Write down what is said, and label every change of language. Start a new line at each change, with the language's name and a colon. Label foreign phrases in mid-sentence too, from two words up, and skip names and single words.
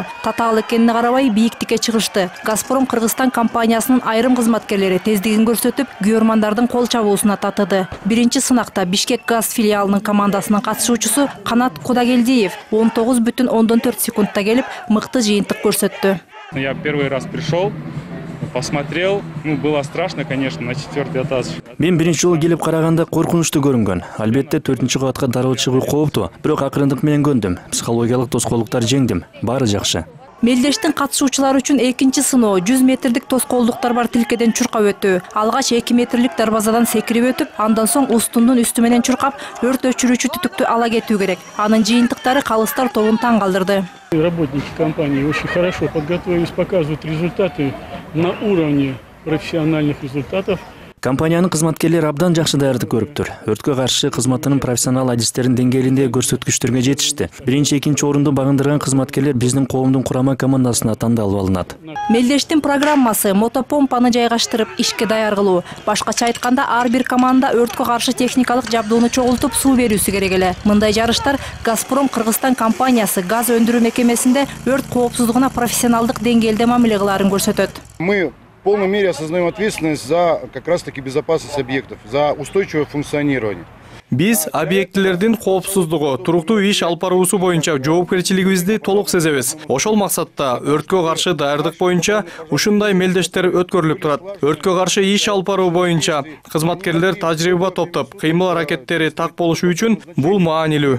Kyrgyz: Татаал экенине карабай бийиктикке чыгышты. Газпром Кыргызстан компаниясынын айрым кызматкерлери тездигин көрсөтүп, күйөрмандардын кол чабуусуна татыды. Биринчи сынакта Бишкек газ филиалынын командасынын катышуучусу Канат Кудагелдиев 19,4 секундта келип, мыкты жыйынтык көрсөттү.
Russian: Я первый раз пришел, посмотрел, было страшно, конечно, на 4-й этаж.
Kyrgyz: Мен биринчи жолу келип караганда коркунучтуу көрүнгөн. Албетте 4-кабатка дароо чыгуу кооптуу, бирок акырындык менен көндүм. Психологиялык тоскоолдуктар жеңдим. Баары жакшы. Мелдештин катышуучулары үчүн экинчи сыноо 100 метрлик тоскоолдуктар бар тилкеден чуркап өтүү. Алгач 2 метрлик дарбазадан секирип өтүп, андан соң устундун үстү менен чуркап, өрт өчүрүүчү түтүктү ала кетүү керек. Анын жыйынтыктары калыстар тобун таң калдырды.
Russian: Работники компании очень хорошо подготовились, показывают результаты на уровне профессиональных результатов.
Kyrgyz: Компаниянын кызматкерлери абдан жакшы даярдык көрүптүр. Өрткө каршы кызматынын профессионал адистерин деңгээлинде көрсөткүчтөргө жетишти. Биринчи, экинчи орунду багындырган кызматкерлер биздин коомдун курама командасына тандалып алынат. Мелдештин программасы мотопомпаны жайгаштырып ишке даяр кылуу. Башкача айтканда, ар бир команда өрткө каршы техникалык жабдууну чогултуп суу берүүсү керек эле. Мындай жарыштар Газпром Кыргызстан компаниясы газ өндүрүү мекемесинде өрт коопсуздугуна профессионалдык деңгээлде мамиле кылаарын көрсөтөт.
Russian: Мы в полной мере осознаем ответственность за как раз-таки безопасность объектов, за устойчивое функционирование.
Kyrgyz: Биз объектлердин коопсуздугу, туруктуу иш алып баруусу боюнча жоопкерчилигибизди толук сезебиз. Ошол максатта өрткө каршы даярдык боюнча ушундай мелдештер өткөрүлүп турат. Өрткө каршы иш алып баруу боюнча кызматкерлер тажрыйба топтоп, кыймыл аракеттери так болушу үчүн бул маанилүү.